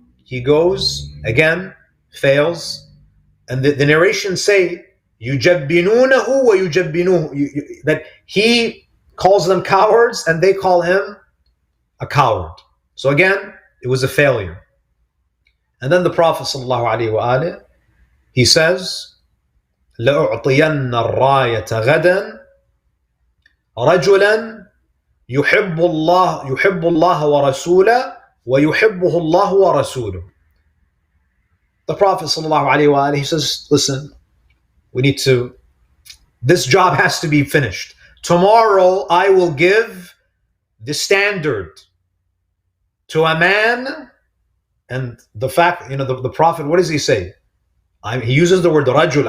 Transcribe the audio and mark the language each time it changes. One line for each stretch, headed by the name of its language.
English: He goes, again, fails. And the narrations say,
Arabic: يُجَبِّنُونَهُ وَيُجَبِّنُوهُ,
English: that he calls them cowards and they call him a coward. So again, it was a failure. And then the Prophet ﷺ, he says,
Arabic: لَأُعْطِيَنَّ الرَّايَةَ غَدًا رَجُلًا يُحِبُّ اللَّهَ وَرَسُولَهُ وَيُحِبُّهُ اللَّهُ وَرَسُولُهُ.
English: The Prophet ﷺ, he says, listen, this job has to be finished. Tomorrow I will give the standard to a man. And the fact, the Prophet, what does he say? He uses the word rajul.